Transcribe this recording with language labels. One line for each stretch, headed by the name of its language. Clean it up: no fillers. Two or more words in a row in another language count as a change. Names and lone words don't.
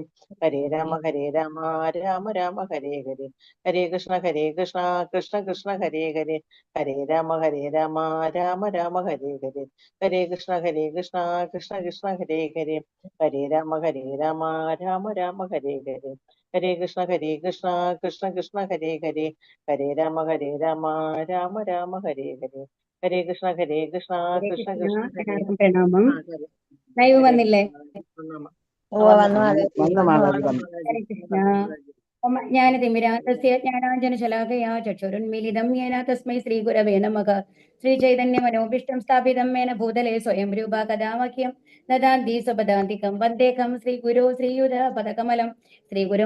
Sanskrit: ഹരേ രാമ രാമ രാമ ഹരേ ഹരേ ഹരേ കൃഷ്ണ കൃഷ്ണ കൃഷ്ണ ഹരേ ഹരേ ഹരേ രാമ രാമ രാമ ഹരേ ഹരേ ഹരേ കൃഷ്ണ കൃഷ്ണ കൃഷ്ണ ഹരേ ഹരേ ഹരേ രാമ രാമ രാമ ഹരേ ഹരേ ഹരേ കൃഷ്ണ കൃഷ്ണ കൃഷ്ണ ഹരേ ഹരേ ഹരേ രാമ രാമ രാമ ഹരേ ഹരേ ഹരേ കൃഷ്ണ കൃഷ്ണ കൃഷ്ണ ഹരേ
Malayalam: പ്രണാമം. ആ, ഹരേ ലൈവ് വന്നില്ലേ?
Sanskrit: ഹരേ കൃഷ്ണ. ജ്ഞാനതിമിരാന്തസ്യ ജ്ഞാനാഞ്ജനശലാകയാ ചക്ഷുരുന്മീലിതം യേന തസ്മൈ ശ്രീഗുരവേ നമഃ. ശ്രീചൈതന്യമനോഭീഷ്ടം സ്ഥാപിതം മേന ഭൂതലേ സ്വയം രൂപാ കഥാ മഹ്യം ദദാന്തി സ്വപദാന്തികം വന്ദേഹം ശ്രീഗുരോ ശ്രീയുധപദകമലം ശ്രീഗുരും